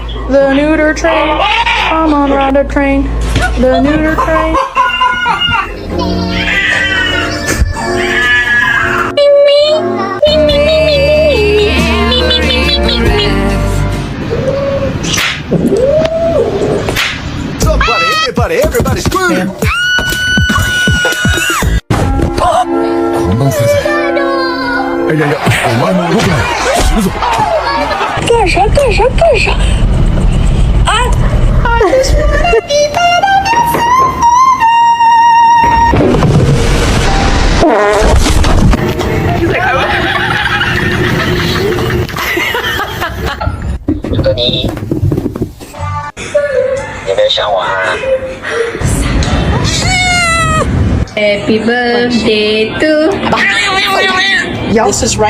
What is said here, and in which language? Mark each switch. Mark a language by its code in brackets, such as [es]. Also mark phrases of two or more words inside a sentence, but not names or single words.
[en] The neuter train. Come on, ride a train. The neuter train. Everybody scream! [ja] 混乱するぜ。いやいや、お前も動くなよ。死ぬぞ。 [zh] 干啥？干啥？干啥？啊！朱德尼，有没有想我啊？ [en] Happy birthday to. This is right.